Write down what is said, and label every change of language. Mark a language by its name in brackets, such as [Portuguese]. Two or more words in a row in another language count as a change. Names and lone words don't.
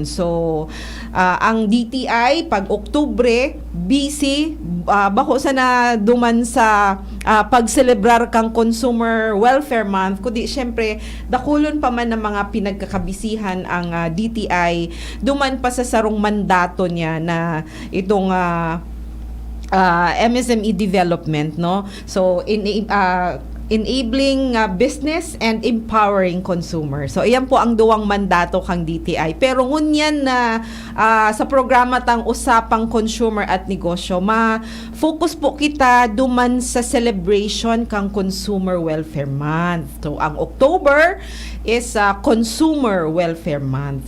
[Bikol] So, ang DTI pag Oktubre busy bako sa na duman sa pagselebrar kang Consumer Welfare Month, kundi syempre dakulon pa man ng mga pinagkakabisihan ang DTI duman pa sa sarong mandato niya na itong [English] MSME development, [Bikol] no? [English] So enabling business and empowering consumer. [Bikol] So, iyan po ang duwang mandato kang DTI. Pero ngunyan na sa programa tang Usapang Consumer at Negosyo, ma-focus po kita duman sa celebration kang Consumer Welfare Month. [English] So, ang October is Consumer Welfare Month.